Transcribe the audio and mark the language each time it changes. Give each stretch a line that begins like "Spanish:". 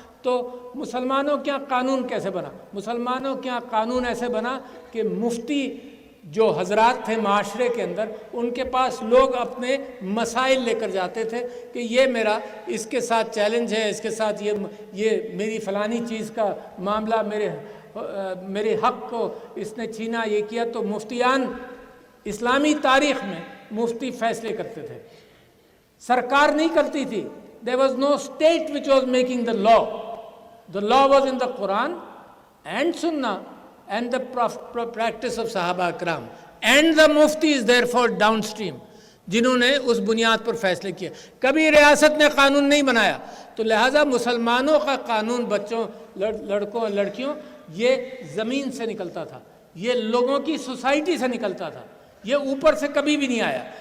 Urdu: تو مسلمانوں کے ہاں قانون کیسے بنا؟ مسلمانوں کے ہاں قانون ایسے بنا کہ مفتی جو حضرات تھے معاشرے کے اندر، ان کے پاس لوگ اپنے مسائل لے کر جاتے تھے کہ یہ میرا اس کے ساتھ چیلنج ہے، اس کے ساتھ یہ میری فلانی چیز کا معاملہ، میرے حق کو اس نے چھینا، یہ کیا. تو مفتیان اسلامی تاریخ میں مفتی فیصلے کرتے تھے، سرکار نہیں کرتی تھی.
English: There was no state which was making the law. The law was in the Quran and Sunnah and the practice of Sahaba Akram. And the Mufti is therefore downstream,
Urdu: جنہوں نے اس بنیاد پر فیصلے کیے. کبھی ریاست نے قانون نہیں بنایا. تو لہٰذا مسلمانوں کا قانون بچوں، لڑکوں اور لڑکیوں، یہ زمین سے نکلتا تھا، یہ لوگوں کی سوسائٹی سے نکلتا تھا، یہ اوپر سے کبھی بھی نہیں آیا.